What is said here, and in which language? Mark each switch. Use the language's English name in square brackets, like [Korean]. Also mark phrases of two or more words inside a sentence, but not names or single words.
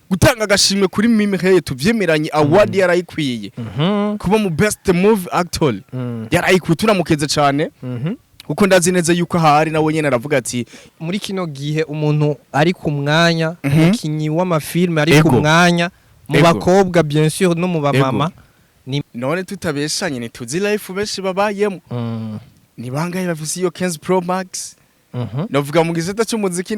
[Rundi] gutanga agashimwe kuri Mimi Hey tuvyemeranye award yarayikwiye kuba mu [English] best movie actor [Rundi] yarayikwiye turamukeze cyane kuko ndazi neza yuko hari nawe nyene aravuga ati muri kino gihe umuntu ari ku mwanya umukinyi w'amafilme ari ku mwanya mu bakobwa [French] bien sûr [Rundi] no mu bamama none tutabeshanye ntituzi life benshi babayemo ni bangahe bafise iyo 15 Pro Max navuga mu gisata cy'umuziki